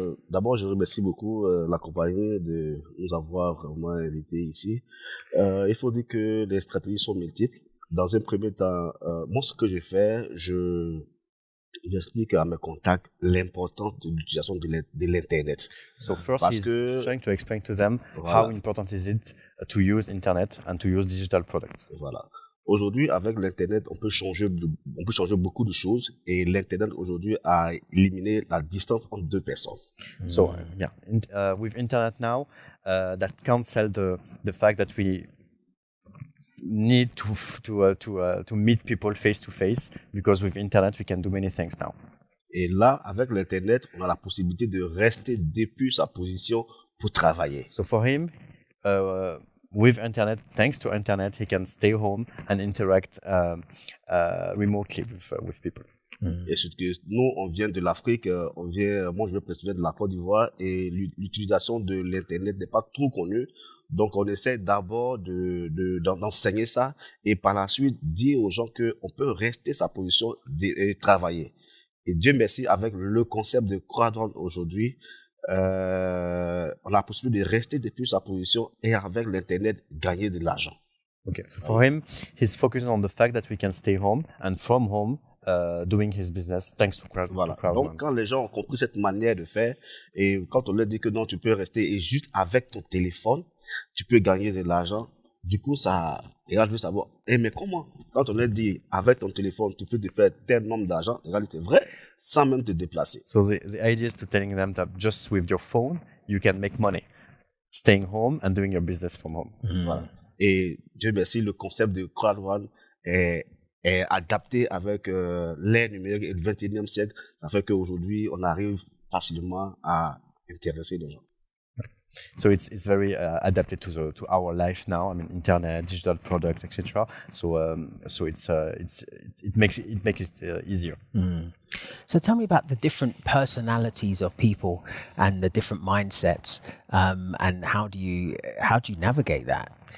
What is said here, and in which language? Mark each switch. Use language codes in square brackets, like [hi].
[fr] D'abord, je remercie beaucoup la compagnie de nous avoir vraiment invités ici. Il faut dire que les stratégies sont multiples. Dans un premier temps, moi, ce que j'ai fait, j'explique à mes contacts l'importance de l'utilisation de l'Internet. [en] So first, he's trying to explain to them how important is it to use Internet and to use digital products. [fr] Voilà. Aujourd'hui, avec l'Internet, on peut changer beaucoup de choses et l'Internet aujourd'hui a éliminé la distance entre deux personnes. [en] So with Internet now, that cancel the fact that we need to meet people face to face, because with Internet we can do many things now. [fr] Et là, avec l'Internet, on a la possibilité de rester depuis sa position pour travailler. [en] So for him, with Internet, thanks to Internet, he can stay home and interact remotely with people. [fr] Et surtout que nous, on vient de l'Afrique, moi je viens de la Côte d'Ivoire et l'utilisation de l'Internet n'est pas trop connue. Donc on essaie d'abord d'enseigner ça et par la suite dire aux gens qu'on peut rester sa position et travailler. Et Dieu merci, avec le concept de Crowd One aujourd'hui, on a la possibilité de rester depuis sa position et avec l'Internet gagner de l'argent. [en] Okay, so for him, he's focusing on the fact that we can stay home and from home doing his business thanks to Crowd [fr] Voilà. [en] One. [fr] Donc, quand les gens ont compris cette manière de faire, et quand on leur dit que non, tu peux rester et juste avec ton téléphone, tu peux gagner de l'argent, du coup, ça, les gars veulent savoir, mais comment? Quand on leur dit, avec ton téléphone, tu peux te faire tel nombre d'argent, les gars disent, c'est vrai, sans même te déplacer. [en] So the idea is to telling them that just with your phone, you can make money, staying home and doing your business from home. [fr] Voilà. Et Dieu merci, le concept de Crowd One est adapté avec l'ère numérique et le 21e siècle. Ça fait qu'aujourd'hui, on arrive facilement à intéresser les gens. [en] So it's very adapted to our life now. I mean, internet, digital products, etc. So it makes it easier. So tell me about the different personalities of people and the different mindsets, and how do you navigate that?